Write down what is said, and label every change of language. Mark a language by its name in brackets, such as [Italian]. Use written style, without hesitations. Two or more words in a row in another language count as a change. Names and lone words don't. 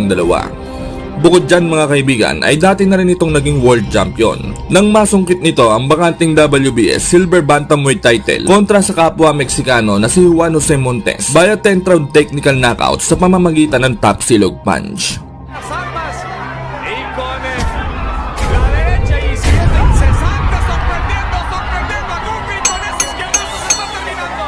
[Filipino] Bukod dyan mga kaibigan ay dati na rin itong naging world champion. Nang masungkit nito ang bakanting WBS Silver Bantamweight title kontra sa kapwa Meksikano na si Juan Jose Montes [English] via 10th round technical knockout [Filipino] sa pamamagitan ng top silog punch. [Spanish] Las armas y con la derecha y izquierda incesante, sorprendiendo a Goofy con ese izquierdazo se está terminando.